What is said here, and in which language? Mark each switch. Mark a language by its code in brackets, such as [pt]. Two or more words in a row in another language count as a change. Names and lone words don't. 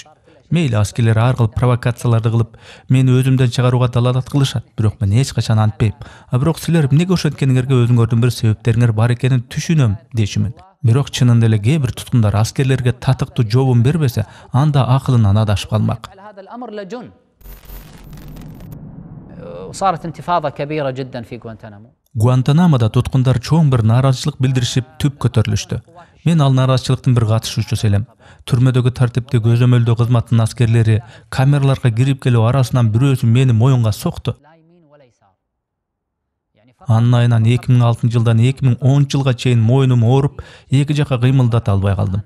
[ky] Мейли аскерлер ар кыл провокацияларды кылып, мени өзүмдөн чыгарууга далалат кылышат, бирок мен эч качан антпейм. Бирок силер эмнеге ошенткениңерге өзүңөрдүн бир себептериңер бар экенин түшүнөм дешимин. Бирок чынында эле кээ бир туткундар аскерлерге татыктуу жообун бербесе, анда акылынан адашып калмак. [ar] وصارت انتفاضة كبيرة جدا في غوانتانامو. [ky] Гуантанамода туткундар чоң бир нааразычылык билдиришип түп көтөрүлүштү. Мен ал нааразычылыктын бир катышуучусу элем. Түрмөдөгү тартипти көзөмөлдөө кызматынын аскерлери камераларга кирип келип арасынан бирөөсү мени моюнга сокту. Анын айынан 2006-жылдан 2010-жылга чейин моюнум ооруп, эки жака кыймылдата албай калдым.